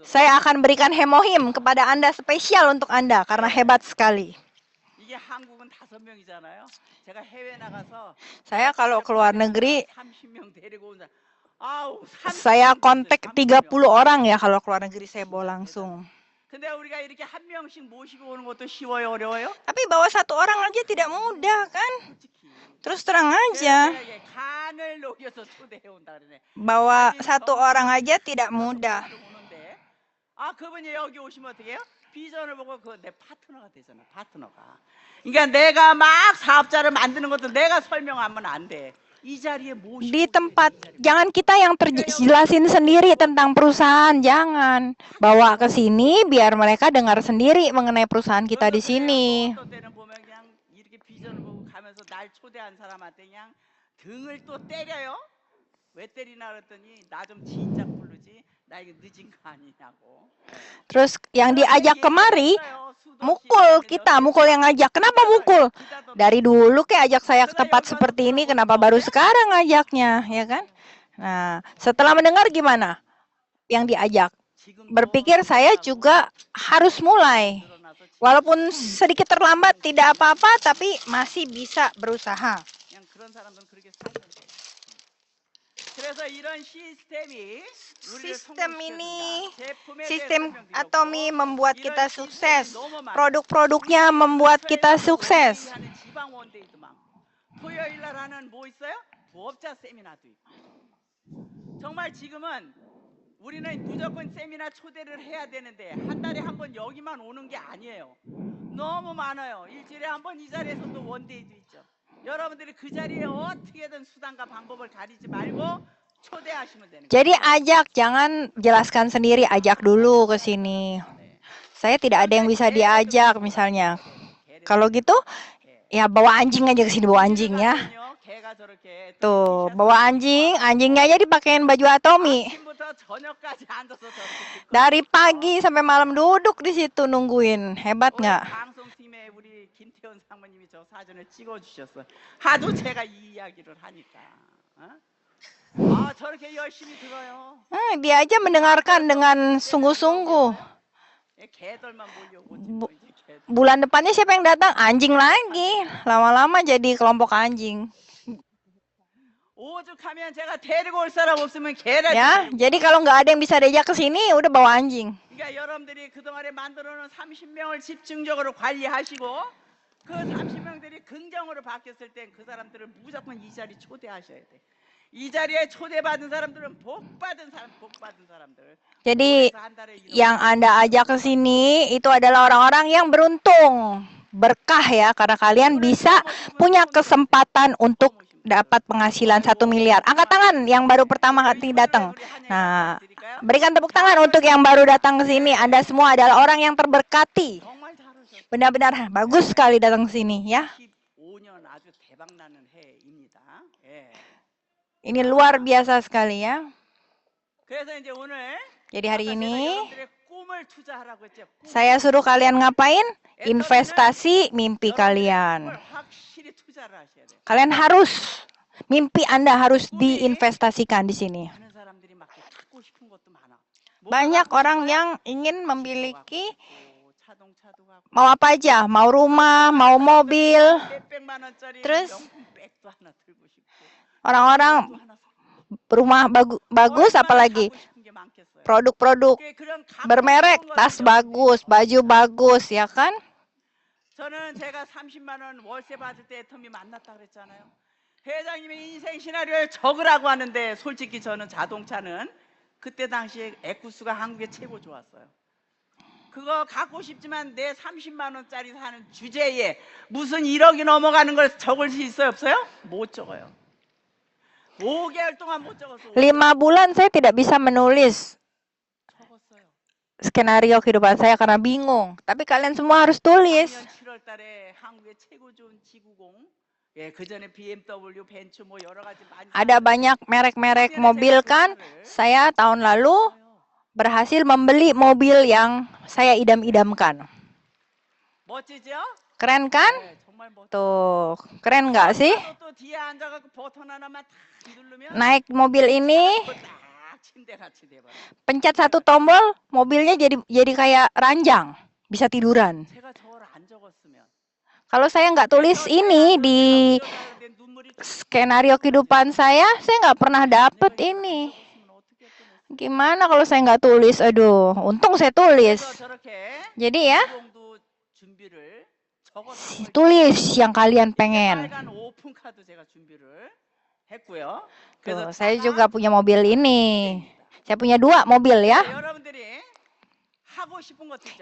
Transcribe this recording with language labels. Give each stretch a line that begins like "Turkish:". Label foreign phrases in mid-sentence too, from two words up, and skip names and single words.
Indonesian: Saya akan berikan hemohim kepada Anda, spesial untuk Anda karena hebat sekali.
Korean: 이게 한국은 5명이잖아요. 제가 해외 나가서
Indonesian: Saya kalau keluar negeri
Korean: 30명 데리고 온 사람. 아우,
Indonesian: saya kontak 30 orang ya kalau keluar negeri saya bawa langsung.
Korean: 근데 우리가 이렇게 한 명씩 모시고 오는 것도 쉬워요, 어려워요?
Indonesian: Tapi bawa 1 orang aja tidak mudah kan?
Korean: 솔직히.
Indonesian: Terus terang aja,
Korean: 제가 간을 녹여서 초대해 온다 그러네.
Indonesian: bawa 1 orang aja tidak mudah.
Korean: 오는데, 아, 그분이 여기 오시면 어떻게 해요? 비전을 보고 그 내 파트너가 되잖아, 파트너가. 그러니까 내가 막 사업자를 만드는 것도 내가 설명하면 안 돼. 이 자리에 모시고
Indonesian: Di tempat, jangan kita yang terjelasin sendiri tentang perusahaan, jangan. Bawa ke sini biar mereka dengar sendiri mengenai perusahaan kita di sini.
Korean: 어떤 때는 보면 그냥 이렇게 비전을 보고 가면서 날 초대한 사람한테 그냥 등을 또 때려요. 왜 때리나 그랬더니 나 좀 진작 부르지. 나 이거 늦은 거 아니냐고.
Indonesian: Terus yang diajak kemari, mukul kita, mukul yang ngajak. Kenapa mukul? Dari dulu kayak ajak saya ke tempat seperti ini, kenapa baru sekarang ngajaknya, ya kan? Nah, setelah mendengar gimana? Yang diajak. Berpikir saya juga harus mulai. Walaupun sedikit terlambat, tidak apa-apa, tapi masih bisa berusaha.
Korean: 그냥 그런 사람들은 그렇게 살면 돼. 그래서 이런 시스템이
Indonesian: Sistem ini, sistem Atomi membuat kita sukses. Produk-produknya membuat kita sukses.
Korean: 토요일 날 하는 뭐 있어요? 부업자 세미나도 있고. 정말 지금은 우리는 무조건 세미나 초대를 해야 되는데 한 달에 한 번 여기만 오는 게 아니에요. 너무 많아요. 일주일에 한 번 이 자리에서 또 원데이도 있죠. 여러분들이 그 자리에 어떻게든 수단과 방법을 가리지 말고 초대하시면 되는 거예요.
Indonesian: Jadi ajak, jangan jelaskan sendiri, ajak dulu ke sini. Saya tidak ada yang bisa diajak misalnya. Kalau gitu, ya bawa anjing aja ke sini, bawa anjing ya.
Korean: 개가 제가 저렇게
Indonesian: Tuh,
Korean: 티셔츠
Indonesian: bawa
Korean: 입고
Indonesian: anjingnya aja dipakein baju Atomi.
Korean: 아침부터 저녁까지 앉아서 저렇게 듣고
Indonesian: Dari
Korean: 있어요.
Indonesian: pagi sampai malam duduk di situ nungguin. Hebat
Korean: 오늘
Indonesian: nggak?
Korean: 방송팀에 우리 김태원 상무님이 저 사진을 찍어주셨어. 하도 제가 이 이야기를 하니까. 아 저렇게 열심히 들어요.
Indonesian: Dia aja mendengarkan dengan sungguh-sungguh.
Korean: 개들만 몰려오지 뭐 이제 개들.
Indonesian: Bulan depannya siapa yang datang? Anjing lagi. Lama-lama jadi kelompok anjing.
Korean: 오죽하면 제가 데리고 올 사람 없으면 개를.
Indonesian: Ya, jadi kalau nggak ada yang bisa diajak ke sini, udah bawa anjing.
Korean: 그러니까 여러분들이 그동안에 만들어놓은 30명을 집중적으로 관리하시고 그 30명들이 긍정으로 바뀌었을 땐 그 사람들을 무조건 이 자리 초대하셔야 돼. 이 자리에 초대받은 사람들은 복받은 사람들.
Indonesian: Jadi
Korean: 그래서 한 달에 이런
Indonesian: yang Anda ajak ke sini itu adalah orang-orang yang beruntung, berkah ya, karena kalian bisa punya kesempatan untuk dapat penghasilan 1 miliar. Angkat tangan yang baru pertama kali datang. Nah, berikan tepuk tangan untuk yang baru datang ke sini. Anda semua adalah orang yang terberkati.
Korean: 정말 잘하셨어요.
Indonesian: Benar-benar bagus sekali datang ke sini ya.
Korean: 15년 아주 대박나는 해입니다. 예.
Indonesian: Ini luar biasa sekali ya.
Korean: 그래서 이제 오늘
Indonesian: Jadi hari
Korean: 아까 제가
Indonesian: ini
Korean: 여러분들의 꿈을 투자하라고 했죠. 꿈.
Indonesian: saya suruh kalian ngapain? Investasi mimpi kalian.
Korean: 꿈을 확실히 투자를 하셔야 돼요.
Indonesian: Kalian harus, mimpi Anda harus diinvestasikan di sini.
Korean: 많은 사람들이 막 갖고 싶은 것도 많아.
Indonesian: Banyak orang yang ingin memiliki,
Korean: 자동차도 갖고
Indonesian: mau apa aja, mau rumah, mau mobil.
Korean: 몇백만 원짜리
Indonesian: Terus?
Korean: 명품 백도 하나 들고 싶고
Indonesian: Orang-orang
Korean: 또 하나
Indonesian: rumah bagus,
Korean: 얼마나
Indonesian: apalagi
Korean: 갖고 싶은 게 많겠어요.
Indonesian: produk-produk
Korean: 그런 갖고
Indonesian: bermerek,
Korean: 싶은
Indonesian: tas
Korean: 것들
Indonesian: bagus, baju bagus, ya kan?
Korean: 저는 제가 30만 원 월세 받을 때 애터미 만났다 그랬잖아요. 회장님의 인생 시나리오에 적으라고 하는데 솔직히 저는 자동차는 그때 당시에 에쿠스가 한국에 최고 좋았어요. 그거 갖고 싶지만 내 30만 원짜리 사는 주제에 무슨 1억이 넘어가는 걸 적을 수 있어요 없어요? 못 적어요. 5개월 동안 못 적었어.
Indonesian: 5 bulan saya tidak bisa menulis
Korean: 적었어요.
Indonesian: skenario kehidupan saya karena bingung. Tapi kalian semua harus tulis.
Korean: 작년 7월 달에 한국의 최고 좋은 지구공 예, 그 전에 BMW, 벤츠 뭐 여러 가지 많이
Indonesian: Ada banyak merek-merek mobil kan? Saya tahun lalu berhasil membeli mobil yang saya idam-idamkan.
Korean: 멋지죠?
Indonesian: Keren kan?
Korean: 네, 정말 멋져.
Indonesian: Tuh, keren nggak sih?
Korean: 또 뒤에 앉아갖고 버튼 하나만 탁 누르면
Indonesian: Naik mobil ini,
Korean: 딱 침대같이 돼버려.
Indonesian: pencet satu tombol, mobilnya jadi kayak ranjang, bisa tiduran.
Korean: 제가 저걸 안 적었으면
Indonesian: Kalau saya nggak tulis ini di
Korean: 근데 눈물이
Indonesian: skenario kehidupan saya nggak pernah dapet ini.
Korean: 적었으면 어떻게 했겠어요?
Indonesian: Gimana kalau saya nggak tulis? Aduh, untung saya tulis.
Korean: 그래서 저렇게
Indonesian: Jadi ya,
Korean: 지구공도 준비를 적어서
Indonesian: tulis yang kalian pengen.
Korean: 빨간 오픈 카드 제가 준비를 했고요.
Indonesian: Tuh, saya juga punya mobil ini. Saya punya 2 mobil ya.
Korean: 여러분들이 하고 싶은 것도 있죠.